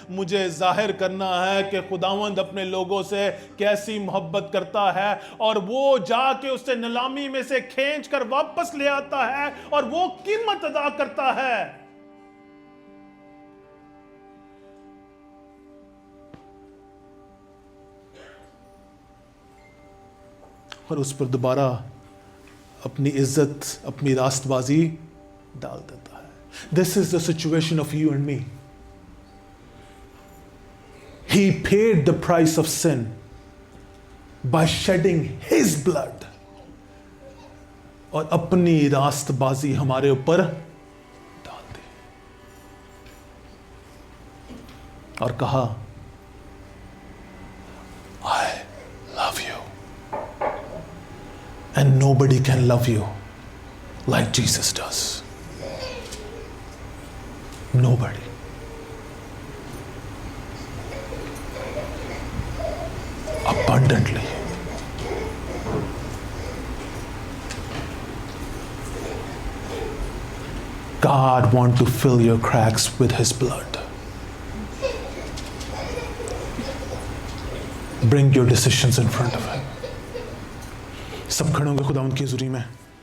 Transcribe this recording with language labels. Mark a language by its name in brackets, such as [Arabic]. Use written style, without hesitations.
[Hindi] मुझे जाहिर करना है कि खुदावंद अपने लोगों से कैसी मोहब्बत करता है, और वो जाके उससे नीलामी में से खींच कर वापस ले आता है और वो कीमत अदा करता है। और उस पर दोबारा अपनी इज्जत, अपनी रास्तबाजी डाल देता है। [English] This is the situation of you and me. He paid the price of sin by shedding his blood. [Hindi] और अपनी रास्तबाजी हमारे ऊपर डाल दी और कहा, [English] I love you. And nobody can love you like Jesus does. Nobody. Abundantly. God wants to fill your cracks with His blood. Bring your decisions in front of Him. [Hindi] सब खड़े होंगे खुदावंद की हुजूरी में।